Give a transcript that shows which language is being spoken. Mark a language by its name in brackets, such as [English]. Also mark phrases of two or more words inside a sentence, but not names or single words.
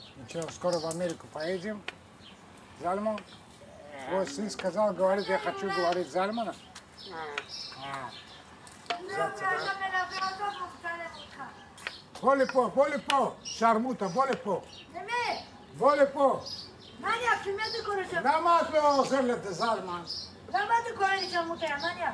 [Russian] что скоро в Америку поедем. Зальман. Твой сын сказал, говорит, я хочу говорить Зальмана. [Hebrew] בוא לפה, שרמוטה, בוא לפה. למי? בוא לפה. מניאק, למי אתה קורא שרמוטה? למה את לא עוזרת לזלמן? למה אתה קורא לי שרמוטה, יא מניאק?